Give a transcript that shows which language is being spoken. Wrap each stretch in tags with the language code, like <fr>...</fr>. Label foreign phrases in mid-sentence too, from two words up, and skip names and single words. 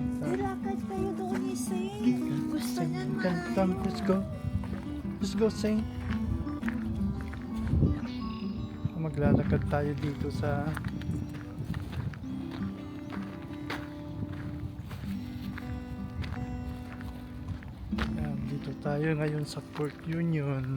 <tl>Nilakad kayo doon ni Saint. Gusto niya na.</tl> <en>Come, let's go. Let's go, Saint.</en> <tl>Maglalakad tayo dito sa yan, dito tayo ngayon sa Port Union.</tl>